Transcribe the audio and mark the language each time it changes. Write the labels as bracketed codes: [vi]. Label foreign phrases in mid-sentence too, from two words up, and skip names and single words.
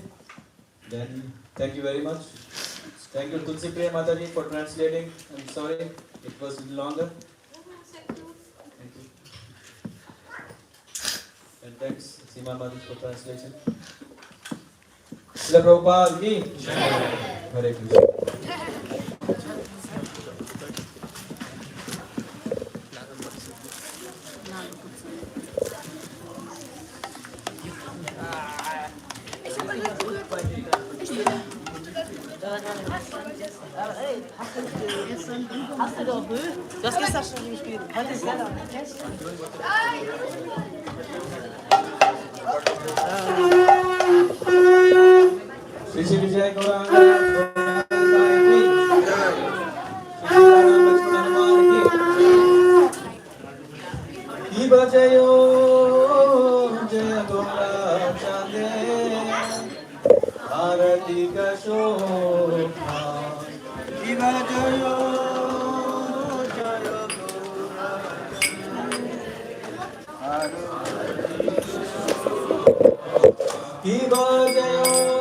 [en] Then, thank you very much. Thank you, Tulsi Priya Mataji, for translating. I'm sorry, it was a little longer. Thank you. And thanks, Seema Mataji, for translation. [hi] श्रील प्रभुपाद की हरे कृष्ण. [de] Hast du doch Müll? Du hast gestern schon gespielt. Heute ist leider nicht fest. [hi] श्री श्री विजय गौरांग श्री राम लक्ष्मण हनुमान की बजायो जय गौर चंदे आरती का शोभा की बजायो जय गौर की बजायो